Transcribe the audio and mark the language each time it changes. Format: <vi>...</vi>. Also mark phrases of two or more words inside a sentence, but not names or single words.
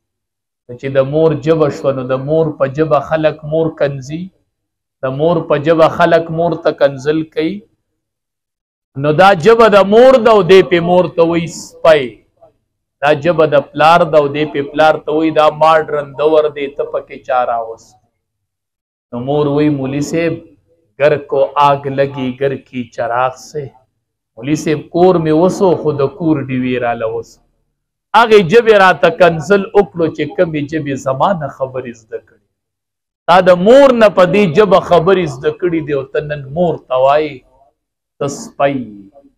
<ps>چې د مور ژبه شوه نو د مور په ژبه خلک مور کنځي، د مور په ژبه خلک مور ته کنځل کوي. نو دا ژبه د مور ده او دې پې مور ته وایي سپی، دا ژبه د پلار ده او دې پې پلار ته وایي دا ماډرن دور دی ته پکې چا راوست. نو مور وایي</ps> <ur>مولي صاحب گر کو آگ لگی گر کی چراغ سے،</ur> <ps>مولي صاحب کور مې وسو خو د کور ډیوې راله وسو. هغې ژبې راته کنځل وکړو چې کومې ژبې زما نه خبرې زده کړي. تا د مور نه په دې ژبه خبرې زده کړي دي او ته نن مور ته وایي ته سپی.</ps>